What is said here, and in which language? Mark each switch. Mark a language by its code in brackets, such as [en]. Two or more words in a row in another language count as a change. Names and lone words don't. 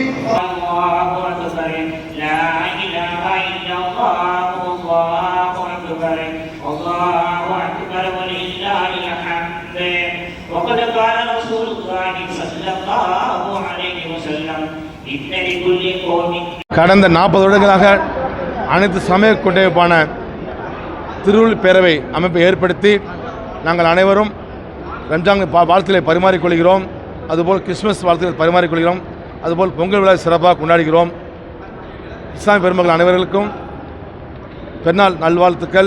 [ar] الله أكبر، لا إله إلا الله، الله أكبر، الله أكبر ولله الحمد. وقد قال رسول الله صلى الله عليه وسلم إن لكل قوم. [ta] கடந்த 40 வருடங்களாக அனைத்து சமய கொண்டைப்பான திருவள்ளுவர் பேரவை அமைப்பை ஏற்படுத்தி நாங்கள் அனைவரும் ரம்ஜான் வாழ்த்துக்களை பரிமாறிக்கொள்கிறோம். அதுபோல் கிறிஸ்மஸ் வாழ்த்துக்களை பரிமாறிக்கொள்கிறோம். அதுபோல் பொங்கல் விழா சிறப்பாக கொண்டாடுகிறோம். இஸ்லாமிய பெருமக்கள் அனைவர்களுக்கும் பெருநாள் நல்வாழ்த்துக்கள்.